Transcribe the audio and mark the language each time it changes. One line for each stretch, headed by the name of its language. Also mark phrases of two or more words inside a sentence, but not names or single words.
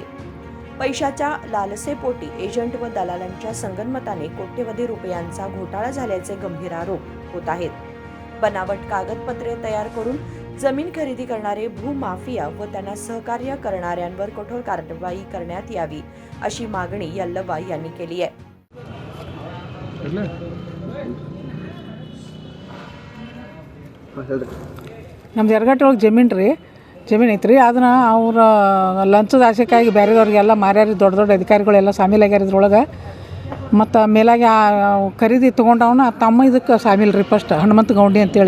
Marathi: पैशाच्या लालसेपोटी एजंट व दलालांच्या संगनमताने कोट्यवधी रुपयांचा घोटाळा झाल्याचे गंभीर आरोप होत आहेत. बनावट कागदपत्रे तयार करून जमीन खरेदी करणारे भूमाफिया व त्यांना सहकार्य करणाऱ्यांवर कठोर कारवाई करण्यात यावी, अशी मागणी यल्लव्वा यांनी केली आहे.
Kannada: ನಮ್ದು ಯರಗಟ್ಟಿ ಒಳಗೆ ಜಮೀನು ಐತ್ರಿ. ಅದನ್ನು ಅವ್ರ ಲಂಚದ ಆಸೆಕ್ಕಾಗಿ ಬೇರೆದವ್ರಿಗೆಲ್ಲ ಮಾರ್ಯಾರಿ ದೊಡ್ಡ ಅಧಿಕಾರಿಗಳೆಲ್ಲ ಸಾಮೀಲಾಗ್ಯಾರ ಇದ್ರೊಳಗೆ. ಮತ್ತು ಮೇಲಾಗಿ ಖರೀದಿ ತೊಗೊಂಡವನ ತಮ್ಮ ಇದಕ್ಕೆ ಸಾಮೀಲ್ರಿ ಫಸ್ಟ್ ಹನುಮಂತ ಗೌಂಡಿ ಅಂತೇಳಿ.